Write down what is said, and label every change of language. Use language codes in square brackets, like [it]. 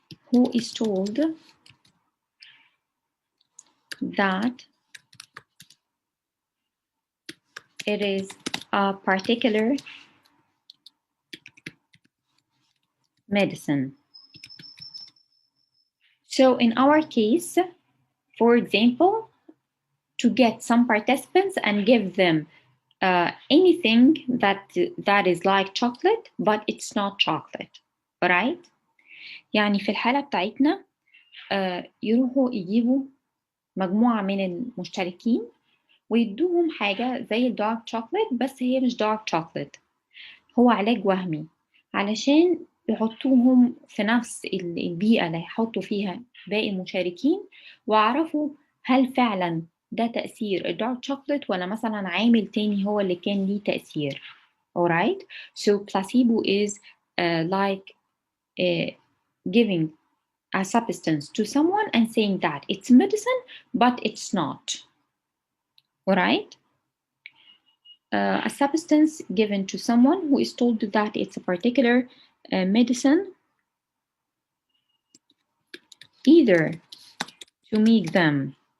[en] who is told that it is a particular medicine. So in our case, for example, to get some participants and give them anything that is like chocolate but it's not chocolate, right? [ar] يعني في الحالة بتاعتنا يروحوا يجيبوا مجموعة من المشتركين ويدوهم حاجة زي الدارك شوكليت بس هي مش دارك شوكليت، هو علاج وهمي علشان يحطوهم في نفس البيئة اللي هيحطوا فيها باقي المشاركين ويعرفوا هل فعلا ده تأثير الدارك شوكليت ولا مثلا عامل تاني هو اللي كان ليه تأثير. [en] Alright, so placebo is like giving a substance to someone and saying that it's medicine but it's not. Alright, a substance given to someone who is told that it's a particular medicine either to make them